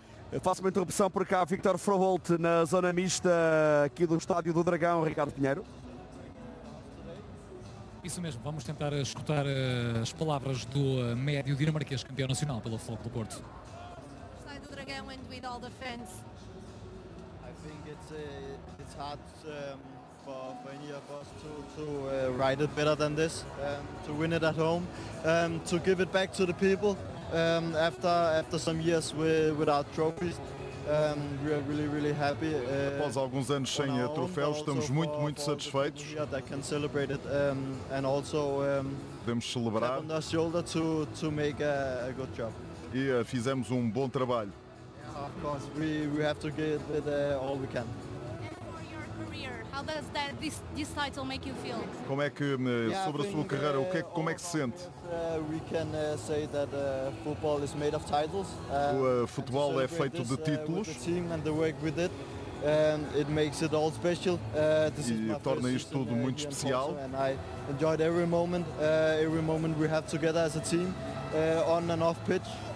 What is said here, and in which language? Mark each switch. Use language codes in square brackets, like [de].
[pt] Eu faço uma interrupção por cá, Victor Frovolt, na zona mista aqui do Estádio do Dragão, Ricardo Pinheiro. Isso mesmo, vamos tentar escutar as palavras do médio dinamarquês, campeão nacional pelo Futebol Clube do Porto. Estádio do Dragão, [en] individual defense. It's hard for any of us to ride it better than this, to win it at home, to give it back to the people after some years without trophies. We are really, really happy. [pt] Após alguns anos sem troféus, estamos muito, muito satisfeitos. Podemos celebrar. [en] On our shoulder to make a good job. [pt] E fizemos um bom trabalho. [en] Of course, we have to give it all we can. And for your career, how does this title make you feel? [pt] Como é que sobre a sua carreira, como é que se sente? [en] We can say that football is made of titles. [pt] O futebol é feito de títulos. [en] The team and the work we did, and it makes it all special. [pt] E torna isto tudo muito especial. [en] And I enjoyed every moment we have together as a team, on and off pitch.